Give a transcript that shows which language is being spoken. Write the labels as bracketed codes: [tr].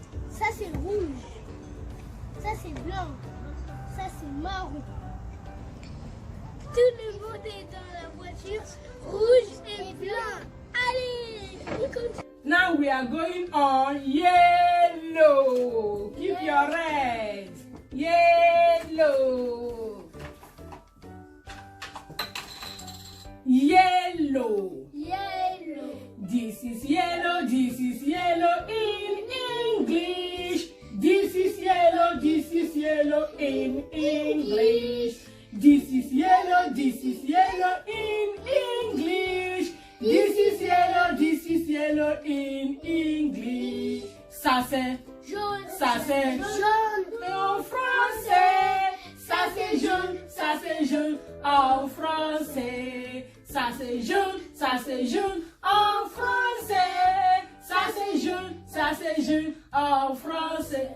[fr] Ça c'est rouge, ça c'est blanc, ça c'est marron. Tout le monde est dans la voiture, rouge et blanc. Allez, on continue. [en] Now we are going on yellow. Keep your red. Yellow. Yellow. Yellow. This is yellow in English. This is yellow in English. This is yellow in English. This is yellow in English. [fr] Ça c'est Jaune. jaune en français. Ça c'est jaune en français. Ça c'est jaune en français. Ça c'est jaune en français.